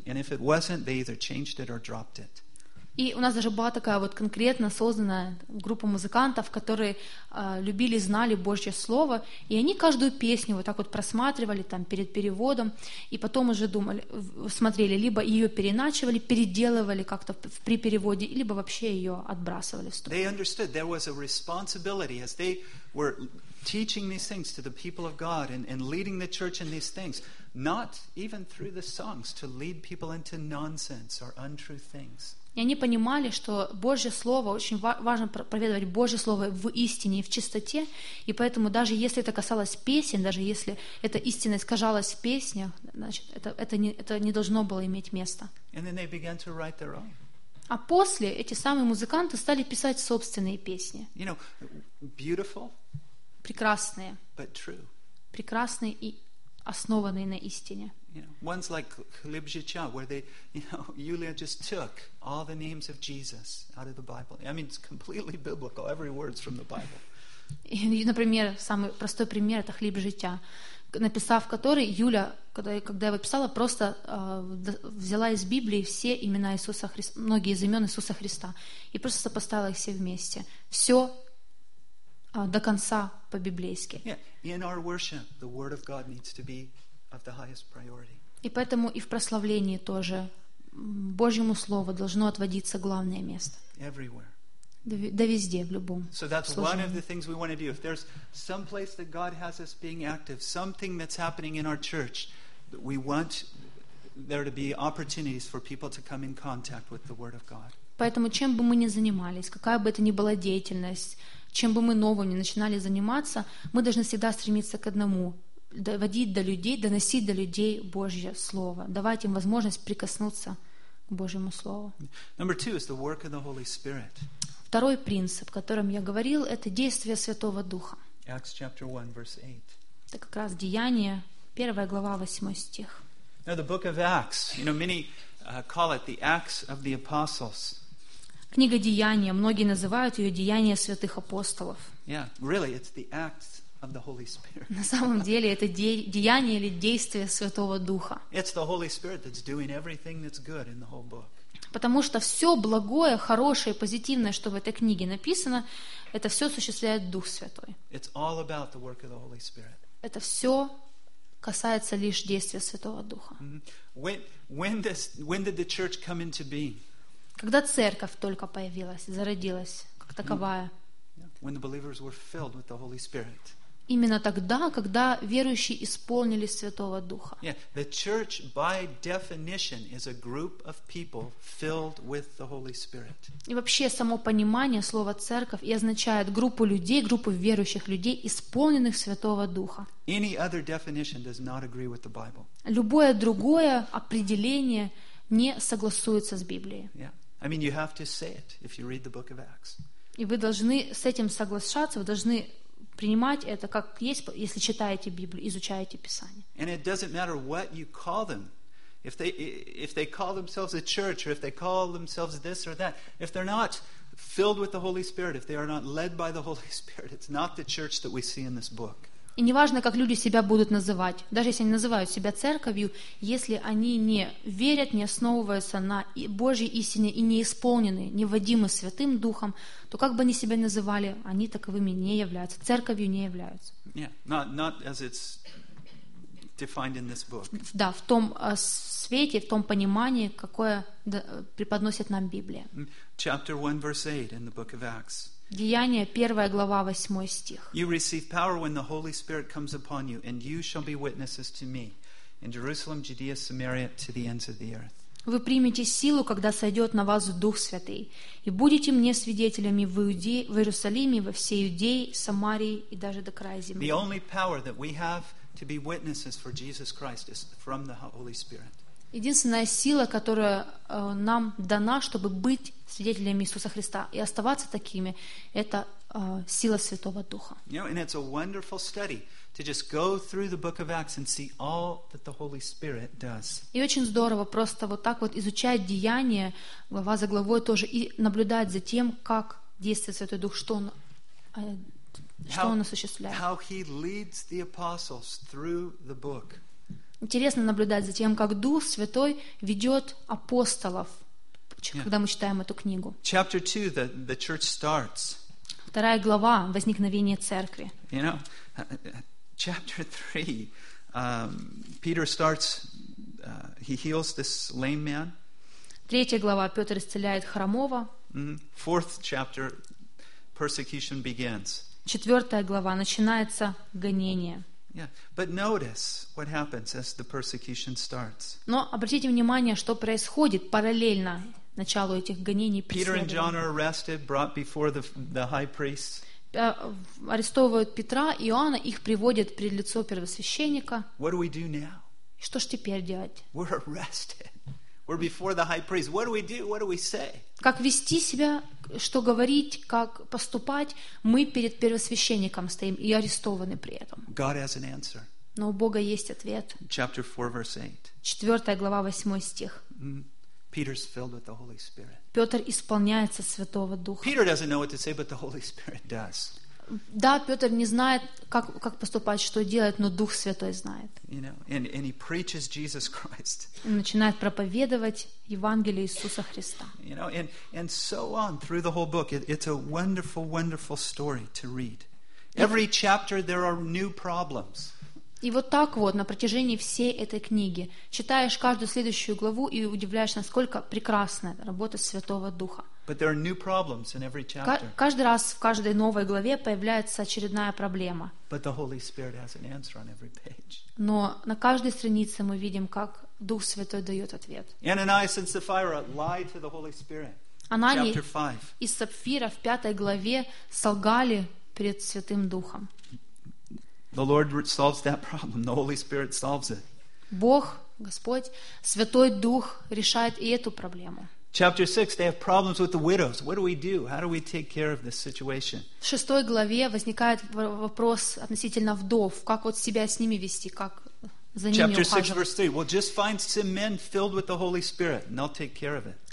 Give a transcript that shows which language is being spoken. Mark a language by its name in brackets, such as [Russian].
[English] And if it wasn't, they either changed it or dropped it. [Russian] И у нас даже была такая вот конкретно созданная группа музыкантов, которые любили, знали Божье Слово, и они каждую песню вот так вот просматривали там перед переводом, и потом уже думали, смотрели, либо ее переначивали, переделывали как-то при переводе, либо вообще ее отбрасывали в сторону. [English] They understood there was a responsibility as they were teaching these things to the people of God and leading the church in these things, not even through the songs, to lead people into nonsense or untrue things. [Russian] И они понимали, что Божье Слово, очень важно проповедовать Божье Слово в истине и в чистоте, и поэтому даже если это касалось песен, даже если эта истина искажалась в песнях, значит, это не должно было иметь места. [English] And then they began to write their own. [Russian] А после эти самые музыканты стали писать собственные песни. [English] You know, beautiful, [Russian] прекрасные, [English] but true. [Russian] Прекрасные и основанные на истине. [English] Ones like Khlebzicha, where they, Yulia just took all the names of Jesus out of the Bible. I mean, it's completely biblical. Every word's from the Bible. [Russian] Например, самый простой пример — это Khlebzicha, написав который, Юля, когда я его писала, просто взяла из Библии все имена Иисуса Христа, многие из имен Иисуса Христа, и просто сопоставила их все вместе. Все до конца по-библейски. [English] In our worship, the Word of God needs to be of the highest priority. [Russian] И поэтому и в прославлении тоже Божьему Слову должно отводиться главное место. [English] Everywhere. [Russian] Да везде, в любом. [English] So that's one of the things we want to do. If there's some place that God has us being active, something that's happening in our church, we want there to be opportunities for people to come in contact with the Word of God. [Russian] Поэтому чем бы мы ни занимались, какая бы это ни была деятельность, чем бы мы новым ни начинали заниматься, мы должны всегда стремиться к одному — доводить до людей, доносить до людей Божье Слово, давать им возможность прикоснуться к Божьему Слову. [English] Number two is the work of the Holy Spirit. [Russian] Второй принцип, о котором я говорил, это действие Святого Духа. [English] Acts chapter 1, verse 8. [Russian] Это как раз Деяния, 1 глава, 8 стих. [English] Now the book of Acts, many call it the Acts of the Apostles. [Russian] Книга Деяния, многие называют ее Деяния Святых Апостолов. [English] Yeah, really, it's the Acts of the Holy Spirit. [Russian] На самом деле это деяние или действие Святого Духа. [English] It's the Holy Spirit that's doing everything that's good in the whole book. [Russian] Потому что все благое, хорошее, позитивное, что в этой книге написано, это все осуществляет Дух Святой. [English] It's all about the work of the Holy Spirit. [Russian] Это все касается лишь действия Святого Духа. [English] When did the church come into being? [Russian] Когда церковь только появилась, зародилась как таковая. [English] When the believers were filled with the Holy Spirit. [Russian] Именно тогда, когда верующие исполнились Святого Духа. [English] Yeah, the church by definition is a group of people filled with the Holy Spirit. [Russian] И вообще само понимание слова церковь и означает группу людей, группу верующих людей, исполненных Святого Духа. [English] Any other definition does not agree with the Bible. [Russian] Любое другое определение не согласуется с Библией. [English] Yeah. I mean, you have to say it if you read the book of Acts. [Russian] И вы должны с этим соглашаться, вы должны принимать это как есть, если читаете Библию, изучаете Писание. [English] And it doesn't matter what you call them. If they call themselves a church, or if they call themselves this or that, if they're not filled with the Holy Spirit, if they are not led by the Holy Spirit, it's not the church that we see in this book. [Russian] И неважно, как люди себя будут называть, даже если они называют себя церковью, если они не верят, не основываются на Божьей истине и не исполнены, не водимы Святым Духом, то как бы они себя называли, они таковыми не являются, церковью не являются. [English] Yeah, not as it's defined in this book. [Russian] Да, в том свете, в том понимании, какое преподносит нам Библия. [English] Chapter 1, verse 8 in the book of Acts. [Russian] Деяния, 1 глава, 8 стих. [English] You receive power when the Holy Spirit comes upon you, and you shall be witnesses to me in Jerusalem, Judea, Samaria, to the ends of the earth. [Russian] Вы примете силу, когда сойдет на вас Дух Святый, и будете мне свидетелями в Иудее, в Иерусалиме, во всей Иудее, Самарии и даже до края земли. [English] The only power that we have to be witnesses for Jesus Christ is from the Holy Spirit. [Russian] Единственная сила, которая нам дана, чтобы быть свидетелями Иисуса Христа и оставаться такими, это сила Святого Духа. [English] You know, and it's a wonderful study to just go through the book of Acts and see all that the Holy Spirit does. [Russian] И очень здорово просто вот так вот изучать деяния глава за главой тоже и наблюдать за тем, как действует Святой Дух, что он осуществляет. [English] How he leads the apostles through the book. [Russian] Интересно наблюдать за тем, как Дух Святой ведет апостолов, когда мы читаем эту книгу. [English] Chapter 2, the church starts. [Russian] Вторая глава, возникновение церкви. [English] You know, chapter 3, Peter starts, he heals this lame man. [Russian] Третья глава, Петр исцеляет хромого. [English] Fourth chapter, persecution begins. [Russian] Четвертая глава, начинается гонение. [English] Yeah, but notice what happens as the persecution starts. [Russian] Но обратите внимание, что происходит параллельно началу этих гонений. [English] Peter and John are arrested, brought before the high priest. [Russian] Арестовывают Петра и Иоанна, их приводят пред лицо первосвященника. [English] What do we do now? [Russian] Что ж теперь делать? [English] We're arrested. We're before the high priest. What do we do? What do we say? [Russian] Как вести себя, что говорить, как поступать? Мы перед первосвященником стоим и арестованы при этом. [English] God has an answer. [Russian] Но у Бога есть ответ. [English] Chapter 4, verse 8. [Russian] 4 глава, 8 стих. [English] Peter's filled with the Holy Spirit. [Russian] Петр исполняется Святого Духа. [English] Peter doesn't know what to say, but the Holy Spirit does. [Russian] Да, Петр не знает, как поступать, что делать, но Дух Святой знает. [English] You know, and he preaches Jesus Christ. [Russian] Он начинает проповедовать Евангелие Иисуса Христа. [English] You know, and so on through the whole book. It's a wonderful, wonderful story to read. Every chapter there are new problems. [Russian] И вот так вот на протяжении всей этой книги читаешь каждую следующую главу и удивляешься, насколько прекрасна работа Святого Духа. [English] But there are new problems in every chapter. [Russian] Каждый раз в каждой новой главе появляется очередная проблема. [English] But the Holy Spirit has an answer on every page. [Russian] Но на каждой странице мы видим, как Дух Святой дает ответ. [English] Ananias and Sapphira lied to the Holy Spirit. Анания [Russian] и Сапфира в пятой главе солгали перед Святым Духом. [English] The Lord solves that problem. The Holy Spirit solves it. [Russian] Бог, Господь, Святой Дух решает и эту проблему. [English] Chapter 6, they have problems with the widows. What do we do? How do we take care of this situation? [Russian] В шестой главе возникает вопрос относительно вдов. Как вот себя с ними вести? Как за ними [English] Chapter 6, verse 3. Well, just find some men filled with the Holy Spirit, and they'll take care of it.